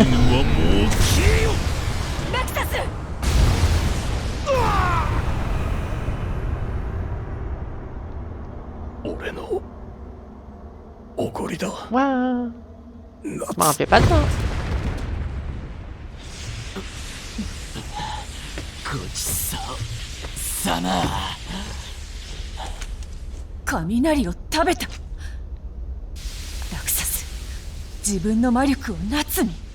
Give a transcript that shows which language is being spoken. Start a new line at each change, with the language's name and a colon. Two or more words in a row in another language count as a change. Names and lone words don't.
Japanese: 俺の怒りだ。 Waouh.
French: Je m'en rappelais pas de ça.
Japanese: ごちそうさま。雷を食べた。ラクサス、自分の魔力を夏に。